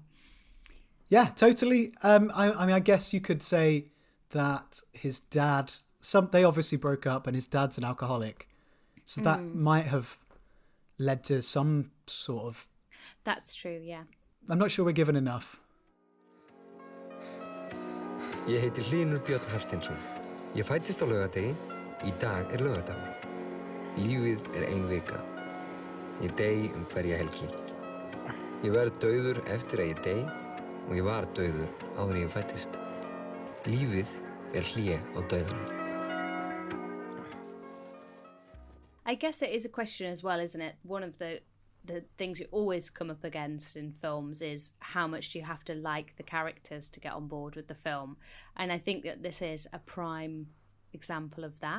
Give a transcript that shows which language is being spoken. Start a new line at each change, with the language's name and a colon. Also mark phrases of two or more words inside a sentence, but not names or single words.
English: Yeah, totally. I mean, I guess you could say that his dad, they obviously broke up, and his dad's an alcoholic, so that might have led to some sort of... That's true, yeah. I'm not sure we're given enough.
Icelandic: Ég heiti Hlynur Björn Hafsteinsson. Ég fæddist á laugardegi. Í dag laugardagur. Lífið ein vika. Ég dey hverja helgi. Ég verð dauður eftir að ég dey, og ég var dauður áður en ég fæddist. Lífið hlé á dauðanum.
English: I guess it is a question as well, isn't it? One of the things you always come up against in films is how much do you have to like the characters to get on board with the film. And I think that this is a prime example of that.